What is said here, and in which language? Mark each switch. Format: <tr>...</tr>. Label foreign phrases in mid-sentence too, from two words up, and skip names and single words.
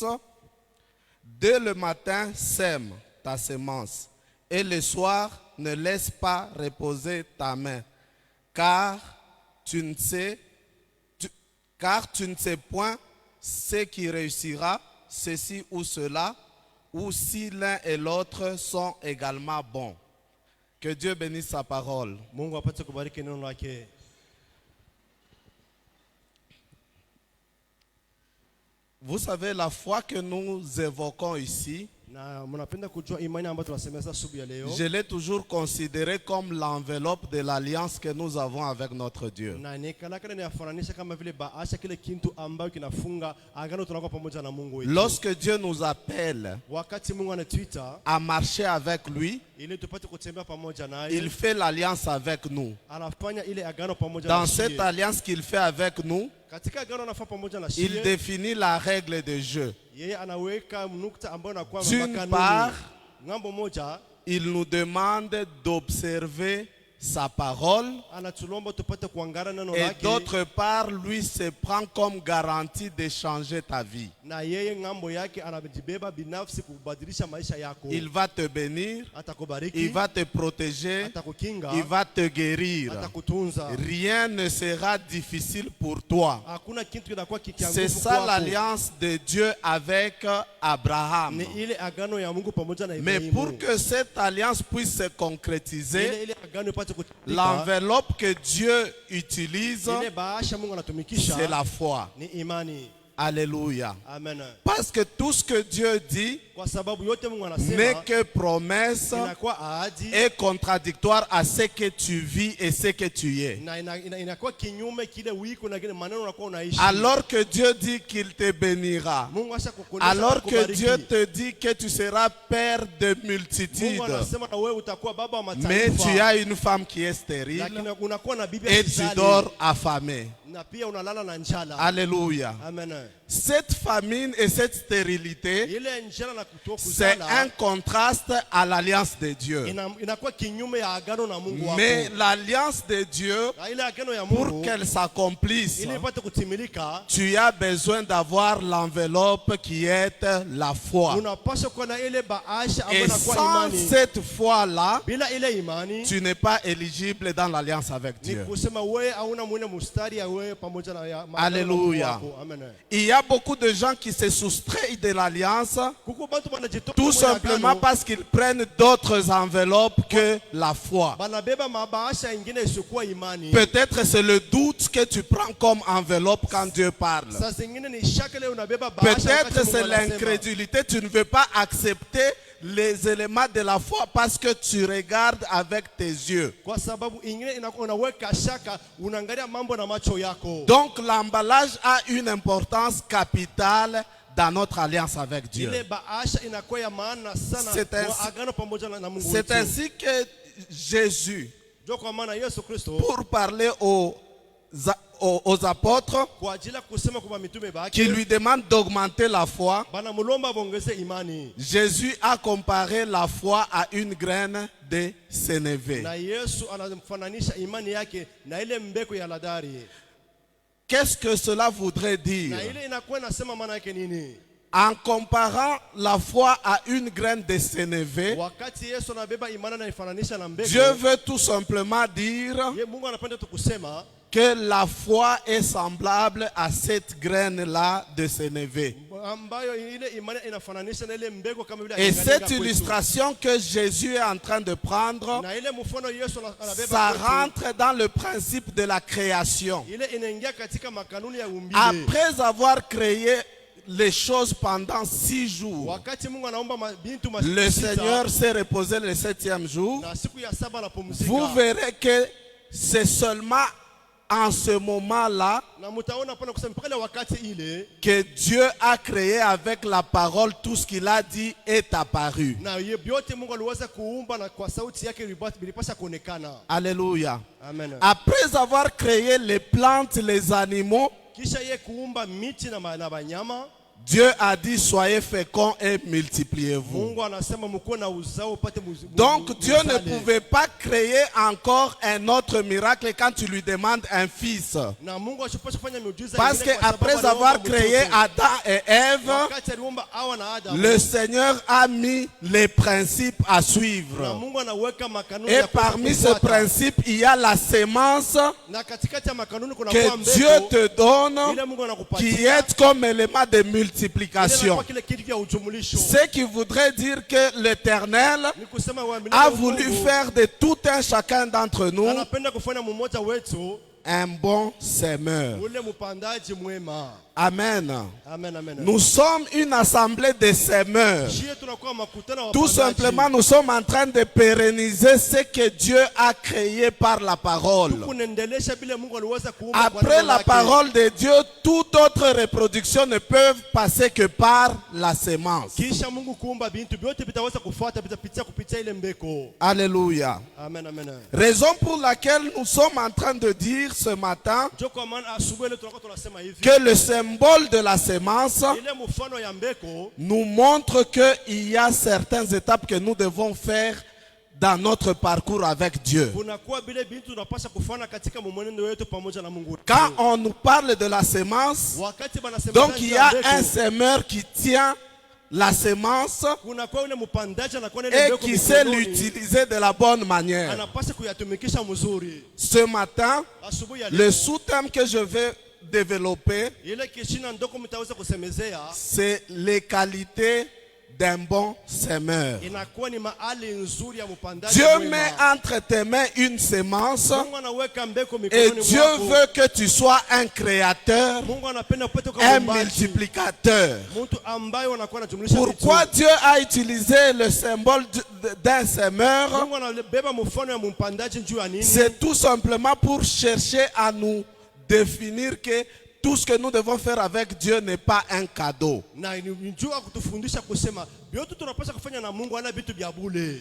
<fr>Dès le matin, sème ta semence, et le soir, ne laisse pas reposer ta main, car tu ne sais point ce qui réussira, ceci ou cela, ou si l'un et l'autre sont également bons. Que Dieu bénisse sa parole.</fr> <sw>Mungu apate kubariki neno lake.</sw> <fr>Vous savez, la foi que nous évoquons ici,</fr> <sw>Na mnapenda kujua imani ambayo tunasemeza asubuhi ya leo.</sw> <fr>je l'ai toujours considéré comme l'enveloppe de l'alliance que nous avons avec notre Dieu.</fr> <sw>Na nikalaka ninafananisha kama vile baasha kile kintu ambayo kinafunga agano tunakuwa pamoja na Mungu wetu.</sw> <fr>Lorsque Dieu nous appelle</fr> <sw>Wakati Mungu anatuita</sw> <fr>à marcher avec lui,</fr> <sw>ili tupate kutembea pamoja naye,</sw> <fr>il fait l'alliance avec nous.</fr> <sw>anafanya ile agano pamoja</sw> <fr>Dans</fr> <sw>na</sw> <fr>cette</fr> <sw>sisi.</sw> <fr>alliance qu'il fait avec nous,</fr> <sw>Katika agano anafanya pamoja na</sw> <fr>il</fr> <sw>sisi.</sw> <fr>définit la règle de jeu.</fr> <sw>Yeye anaweka nukta ambayo inakuwa</sw> <fr>D'une part,</fr> <sw>ngambo moja</sw> <fr>il nous demande d'observer sa parole,</fr> <sw>anatulomba tupate kuangana neno</sw> <fr>et</fr> <sw>lake,</sw> <fr>d'autre part, lui se prend comme garantie de changer ta vie.</fr> <sw>na yeye ngambo yake anajibeba binafsi kubadilisha maisha yako.</sw> <fr>Il va te bénir,</fr> <sw>Atakubariki,</sw> <fr>il va te protéger,</fr> <sw>atakukinga,</sw> <fr>il va te guérir.</fr> <sw>atakutunza.</sw> <fr>Rien ne sera difficile pour toi.</fr> <sw>Hakuna kitu kinakuwa kikianguka</sw> <fr>C'est ça</fr> <sw>kwako.</sw> <fr>l'alliance de Dieu avec Abraham.</fr> <sw>Ni ile agano ya Mungu pamoja na</sw> <fr>Mais</fr> <sw>Ibrahimu.</sw> <fr>pour que cette alliance puisse se concrétiser,</fr> <sw>ile agano ipate kutimilika,</sw> <fr>l'enveloppe que Dieu utilise,</fr> <sw>ile bahasha Mungu anatumikisha</sw> <fr>c'est la foi.</fr> <sw>ni imani.</sw> <fr>Alléluia. Amen. Parce que tout ce que Dieu dit</fr> <sw>Kwa sababu yote Mungu</sw> <fr>n'est</fr> <sw>anasema</sw> <fr>que promesse</fr> <sw>inakuwa ahadi</sw> <fr>et contradictoire à ce que tu vis et ce que tu es.</fr> <sw>na inakuwa kinyume kile wiko na kile maneno unakuwa unaishi.</sw> <fr>Alors que Dieu dit qu'il te bénira,</fr> <sw>Mungu asha kukuonesha</sw> <fr>alors que</fr> <sw>kukubariki.</sw> <fr>Dieu te dit que tu seras père de</fr> <sw>Mungu</sw> <fr>multitudes,</fr> <sw>anasema na wewe utakuwa baba wa mataifa.</sw> <fr>mais tu as une femme qui est stérile</fr> <sw>Lakini unakuwa na bibi</sw> <fr>et tu</fr> <sw>asizali,</sw> <fr>dors affamé.</fr> <sw>na pia unalala na njala.</sw> <fr>Alléluia. Amen. Cette famine et cette stérilité,</fr> <sw>Ile njala na</sw> <fr>c'est</fr> <sw>kutokuzala</sw> <fr>un contraste à l'alliance de Dieu.</fr> <sw>inakuwa kinyume ya agano na Mungu wako.</sw> <fr>Mais l'alliance de Dieu,</fr> <sw>Na ile agano ya</sw> <fr>pour</fr> <sw>Mungu</sw> <fr>qu'elle s'accomplisse,</fr> <sw>ili ipate kutimilika,</sw> <fr>tu as besoin d'avoir l'enveloppe qui est la foi.</fr> <sw>unapaswa kuwa na ile bahasha ambayo</sw> <fr>Et</fr> <sw>inakuwa</sw> <fr>sans</fr> <sw>imani.</sw> <fr>cette foi-là,</fr> <sw>Bila ile imani</sw> <fr>tu n'es pas éligible dans l'alliance avec</fr> <sw>ni</sw> <fr>Dieu.</fr> <sw>kusema wewe hauna mwene mustari ya wewe pamoja na ya maagano na</sw> <fr>Alléluia.</fr> <sw>Mungu wako. Amen.</sw> <fr>Il y a beaucoup de gens qui se soustraient de l'alliance</fr> <sw>Kuko bantu banajitoka</sw> <fr>tout</fr> <sw>kwa</sw> <fr>simplement</fr> <sw>agano,</sw> <fr>parce qu'ils prennent d'autres enveloppes que la foi.</fr> <sw>banabeba mabahasha ingine isiyokuwa imani.</sw> <fr>Peut-être c'est le doute que tu prends comme enveloppe quand Dieu parle.</fr> <sw>Saa zingine ni shaka leo unabeba bahasha</sw> <fr>Peut-être</fr> <sw>wakati Mungu</sw> <fr>c'est</fr> <sw>anasema.</sw> <fr>l'incrédulité, tu ne veux pas accepter les éléments de la foi parce que tu regardes avec tes yeux.</fr> <sw>Kwa sababu ingine inakuwa unaweka shaka, unaangalia mambo na macho yako.</sw> <fr>Donc l'emballage a une importance capitale dans notre alliance avec Dieu.</fr> <sw>Ile bahasha inakuwa ya maana sana</sw> <fr>C'est ainsi-</fr> <sw>kwa agano pamoja na Mungu</sw> <fr>C'est</fr> <sw>wetu.</sw> <fr>ainsi que Jésus,</fr> <sw>Ndio kwa maana Yesu Kristo</sw> <fr>pour parler aux apôtres,</fr> <sw>kwa ajili ya kusema kwa mitume</sw> <fr>qui</fr> <sw>bake</sw> <fr>lui demandent d'augmenter la foi,</fr> <sw>banamulomba bongeze imani.</sw> <fr>Jésus a comparé la foi à une graine de sénévé.</fr> <sw>Na Yesu anamfananisha imani yake na ile mbeko ya ladari.</sw> <fr>Qu'est-ce que cela voudrait dire?</fr> <sw>Na ile inakuwa inasema maana yake nini?</sw> <fr>En comparant la foi à une graine de sénévé,</fr> <sw>Wakati Yesu anabeba imani na ifananisha na mbeko,</sw> <fr>Dieu veut tout simplement dire</fr> <sw>ye Mungu anapenda tu kusema</sw> <fr>que la foi est semblable à cette graine-là de sénévé.</fr> <sw>ambayo ile imani inafananisha na ile mbeko kama vile</sw> <fr>Et</fr> <sw>akiangalia</sw> <fr>cette</fr> <sw>kwetu.</sw> <fr>illustration que Jésus est en train de prendre,</fr> <sw>Na ile mfano Yesu anabeba</sw> <fr>ça</fr> <sw>kwetu,</sw> <fr>rentre dans le principe de la création.</fr> <sw>ile inaingia katika makanuni ya umbile.</sw> <fr>Après avoir créé les choses pendant 6 jours,</fr> <sw>Wakati Mungu anaomba bintu</sw> <fr>le Seigneur s'est reposé le 7e jour.</fr> <sw>na siku ya saba la pumzika.</sw> <fr>Vous verrez que c'est seulement en ce moment-là</fr> <sw>na mutaona pana kusema mpaka ile wakati ile</sw> <fr>que Dieu a créé avec la parole, tout ce qu'il a dit est apparu.</fr> <sw>na yote Mungu aliweza kuumba na kwa sauti yake ilipasha kuonekana.</sw> <fr>Alléluia. Amen. Après avoir créé les plantes, les animaux,</fr> <sw>Kisha yeye kuumba miti na wanyama,</sw> <fr>Dieu a dit soyez féconds et multipliez-vous.</fr> <sw>Mungu anasema mkuwe na uzao upate</sw> <fr>Donc Dieu ne pouvait pas créer encore un autre miracle quand tu lui demandes un fils.</fr> <sw>na Mungu ashipasha kufanya miujiza</sw> <fr>Parce</fr> <sw>ingine kwa</sw> <fr>qu'après</fr> <sw>sababu</sw> <fr>avoir</fr> <sw>aliumba</sw> <fr>créé</fr> <sw>mtoto.</sw> <fr>Adam et Ève,</fr> <sw>Wakati aliumba Hawa na Adamu,</sw> <fr>le Seigneur a mis les principes à</fr> <sw>na</sw> <fr>suivre.</fr> <sw>Mungu anaweka makanuni</sw> <fr>Et</fr> <sw>ya kuweza</sw> <fr>parmi ces</fr> <sw>kufuata.</sw> <fr>principes, il y a la sémence</fr> <sw>Na katikati ya makanuni kuna</sw> <fr>que</fr> <sw>kwa</sw> <fr>Dieu</fr> <sw>mbegu</sw> <fr>te donne,</fr> <sw>ile Mungu</sw> <fr>qui</fr> <sw>anakupatia</sw> <fr>est comme élément de</fr> <sw>ile</sw> <fr>multiplication.</fr> <sw>kwa kile kitu cha ujumlisho.</sw> <fr>Ce qui voudrait dire que l'Éternel</fr> <sw>Ni kusema waaminifu</sw> <fr>a</fr> <sw>wa</sw> <fr>voulu</fr> <sw>Mungu</sw> <fr>faire de tout un chacun d'entre nous</fr> <sw>anapenda kufanya mmoja wetu</sw> <fr>un bon semeur.</fr> <sw>ule mpandaji mwema. Amen. Amen, amen.</sw> <fr>Nous sommes une assemblée de semeurs.</fr> <sw>Shie tunakuwa makutano wa</sw> <fr>Tout</fr> <sw>wapandaji.</sw> <fr>simplement, nous sommes en train de pérenniser ce que Dieu a créé par la parole.</fr> <sw>Kunaendelesha bila Mungu aliweza kuumba kwa</sw> <fr>Après</fr> <sw>neno</sw> <fr>la</fr> <sw>lake.</sw> <fr>parole de Dieu, toute autre reproduction ne peut passer que par la semence.</fr> <sw>Kisha Mungu kuumba bintu vyote vitaweza kufuata kupitia ile mbeko.</sw> <fr>Alléluia. Amen, amen. Raison pour laquelle nous sommes en train de dire ce matin</fr> <sw>Ndio kwa maana asubuhi leo tunakuwa tunasema hivi.</sw> <fr>que le symbole de la semence</fr> <sw>Ile mfano ya mbeko</sw> <fr>nous montre qu'il y a certaines étapes que nous devons faire dans notre parcours avec Dieu.</fr> <sw>kunakuwa bile bintu tunapaswa kufanya katika mwenendo wetu pamoja na Mungu.</sw> <fr>Quand on nous parle de la semence,</fr> <sw>Wakati banasema</sw> <fr>donc il y a un semeur qui tient la semence</fr> <sw>kunakuwa yule mpandaji anakuwa na ile</sw> <fr>et</fr> <sw>mbeko</sw> <fr>qui sait</fr> <sw>mikononi,</sw> <fr>l'utiliser de la bonne manière.</fr> <sw>anapaswa kuyatumikisha mzuri.</sw> <fr>Ce matin,</fr> <sw>Asubuhi ya</sw> <fr>le</fr> <sw>leo</sw> <fr>sous-thème que je vais développer,</fr> <sw>ile kishina ndoko mtaweza kusemezea</sw> <fr>c'est les qualités d'un bon semeur.</fr> <sw>inakuwa ni mahali nzuri ya mpandaji</sw> <fr>Dieu</fr> <sw>mwema.</sw> <fr>met entre tes mains une semence</fr> <sw>Mungu anaweka mbeko</sw> <fr>et</fr> <sw>mikononi</sw> <fr>Dieu</fr> <sw>mwako.</sw> <fr>veut que tu sois un créateur,</fr> <sw>Mungu anapenda upate kwa</sw> <fr>un</fr> <sw>muumbaji,</sw> <fr>multiplicateur.</fr> <sw>mtu ambaye anakuwa anajumlisha</sw> <fr>Pourquoi</fr> <sw>vitu.</sw> <fr>Dieu a utilisé le symbole d'un semeur?</fr> <sw>Mungu anabeba mfano ya mpandaji juu ya nini?</sw> <fr>C'est tout simplement pour chercher à nous définir que tout ce que nous devons faire avec Dieu n'est pas un cadeau.</fr> <sw>Na ni juu ya kutufundisha kusema vyote tunapaswa kufanya na Mungu ana vitu vya bure.</sw>